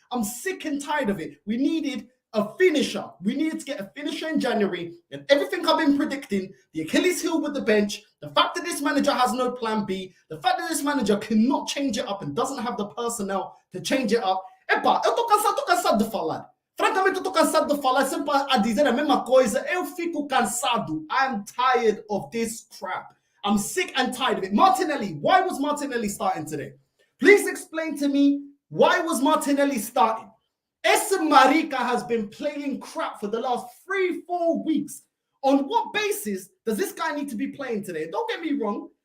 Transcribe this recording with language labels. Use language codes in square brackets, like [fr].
[en] I'm sick and tired of it. We needed a finisher. We needed to get a finisher in January, and everything I've been predicting, the Achilles heel with the bench, the fact that this manager has no plan B, the fact that this manager cannot change it up and doesn't have the personnel to change it up. [pt] Epa, eu tô cansado de falar. Francamente, eu tô cansado de falar, sempre a dizer a mesma coisa. Eu fico cansado. [en] I'm tired of this crap. I'm sick and tired of it. Martinelli, why was Martinelli starting today? Please explain to me, why was Martinelli starting? Essa Marica has been playing crap for the last 3-4 weeks. On what basis does this guy need to be playing today? Don't get me wrong.